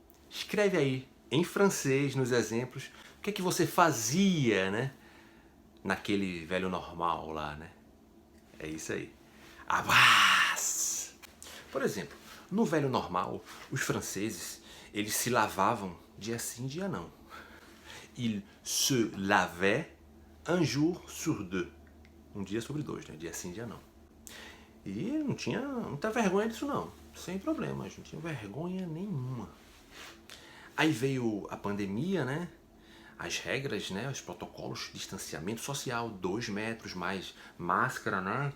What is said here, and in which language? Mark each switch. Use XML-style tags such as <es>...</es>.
<pt>Escreve aí, em francês, nos exemplos, o que é que você fazia, né? Naquele velho normal lá, né? É isso aí. Abraço! Por exemplo, no velho normal, os franceses, eles se lavavam dia sim, dia não.</pt> <fr>Ils se lavaient un jour sur deux.</fr> <pt>Um dia sobre dois, né? Dia sim, dia não. E não tinha muita vergonha disso não. Sem problemas, não tinha vergonha nenhuma. Aí veio a pandemia, né? As regras, né? Os protocolos de distanciamento social, 2 metros, mais máscara, né?</pt>